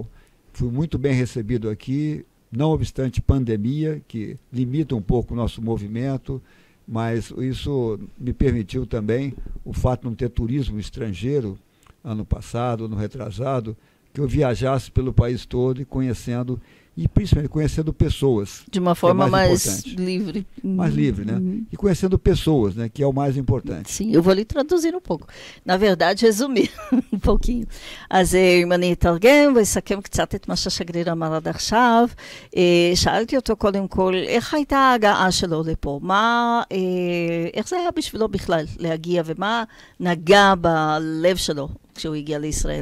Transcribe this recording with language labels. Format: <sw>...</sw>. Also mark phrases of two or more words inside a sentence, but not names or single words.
<pt>Fui muito bem recebido aqui, não obstante pandemia, que limita um pouco o nosso movimento, mas isso me permitiu também, o fato de não ter turismo estrangeiro, ano passado, ano retrasado, que eu viajasse pelo país todo e conhecendo e principalmente conhecendo pessoas. De uma forma mais importante. livre. Mais livre, né? E conhecendo pessoas, né? Que é o mais importante. Sim, eu vou lhe traduzir um pouco. Na verdade, resumir um pouquinho.</pt> <he>אז אם אני אתרגם ואסכם קצת את מה שהשגריר אמר עד עכשיו, שאלתי אותו קודם כל, איך הייתה ההגעה שלו לפה? איך זה היה בשבילו בכלל להגיע, ומה נגע בלב שלו כשהוא הגיע לישראל?</he>